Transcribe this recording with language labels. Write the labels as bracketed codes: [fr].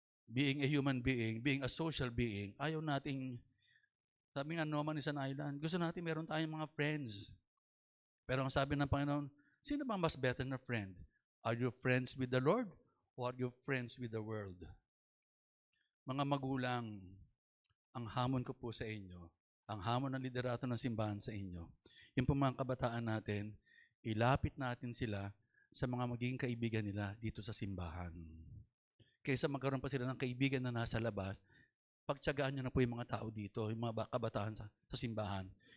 [en] Being a human being, being a social being, [tl] ayaw nating, sabi nga, [en] no man is an island. [tl] Gusto natin meron tayong mga friends. Pero ang sabi ng Panginoon, sino ba mas better na friend? [en] Are you friends with the Lord or are you friends with the world? [tl] Mga magulang, ang hamon ko po sa inyo, ang hamon ng liderato ng simbahan sa inyo, yung po mga kabataan natin, ilapit natin sila sa mga magiging kaibigan nila dito sa simbahan. Kaysa magkaroon pa sila ng kaibigan na nasa labas, pagtiyagaan nyo na po yung mga tao dito, yung mga kabataan sa simbahan.